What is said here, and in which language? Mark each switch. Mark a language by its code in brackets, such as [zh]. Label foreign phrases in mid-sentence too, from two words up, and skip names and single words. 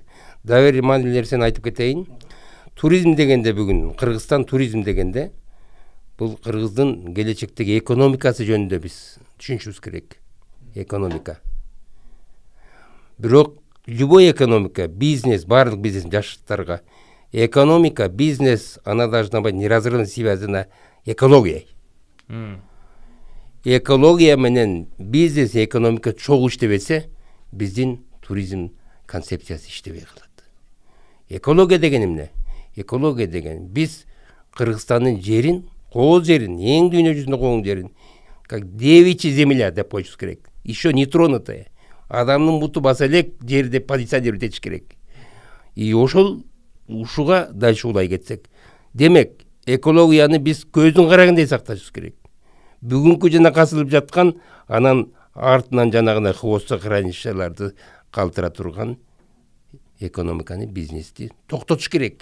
[ky] Дагы бир маанилүү нерсени айтып кетейин. Туризм дегенде бүгүн Кыргызстан туризм дегенде бул Кыргыздын келечектеги экономикасы жөнүндө биз түшүнүшүбүз керек. Экономика. Бирок любой экономика, бизнес, барлык бизнес жаштарга экономика, бизнес, [ru] она должна быть неразрывно связана экологией. [ky] Экология менен бизнес, экономика чогуу иштебесе, биздин туризм концепциясы иштебей калат. Экология деген эмне? Экология деген биз Кыргызстандын жерин, кооз жерин, эң дүйнө жүзүндө кооң жерин, [ru] как девичья земля [ky] деп коюш керек. [ru] Еще не тронутая. [ky] Адамдын буту баса элек жер деп позиционировать этиш керек. И ошол ушуга дальше улай кетсек. Демек, экологияны биз көздүн карагандай сакташыбыз керек. Бүгүнкү жана касылып жаткан, анан артынан жанагындай хвосток хранилищаларды калтыра турган экономиканы, бизнести токтотуш керек.